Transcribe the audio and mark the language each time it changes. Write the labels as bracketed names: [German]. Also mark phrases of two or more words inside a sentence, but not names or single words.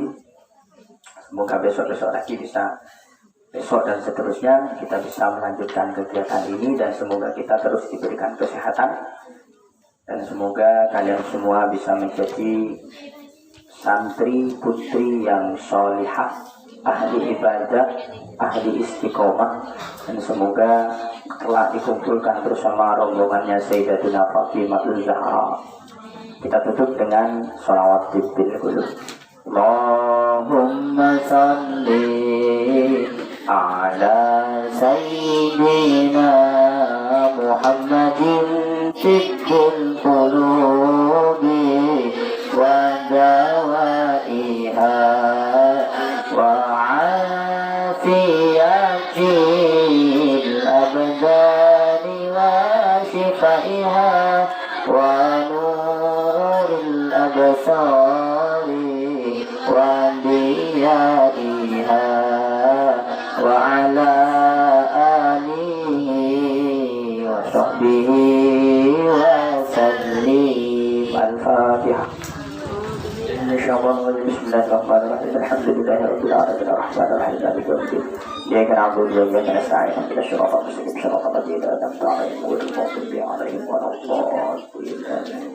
[Indonesian] Semoga besok-besok lagi bisa, besok dan seterusnya kita bisa melanjutkan kegiatan ini, dan semoga kita terus diberikan kesehatan, dan semoga kalian semua bisa menjadi santri putri yang solihah, ahli ibadah, ahli istiqomah, dan semoga telah dikumpulkan bersama rombongannya Sayyidatuna Fatimah Zahra. Kita tutup dengan sholawat bil qulub. [Arabic] اللهم صل على سيدنا محمد طب القلوب و دوائها و عافية الأبدان و شفائها و نور الأبصار و ضيائها و على آله و صحبه و سلم. Al-Fatihah. بسم الله الرحمن الرحيم. الحمد لله رب العالمين الرحمن الرحيم مالك يوم الدين. إياك نعبد و إياك نستعين. اهدنا الصراط المستقيم صراط الذين أنعمت عليهم غير المغضوب عليهم و لا الضالين.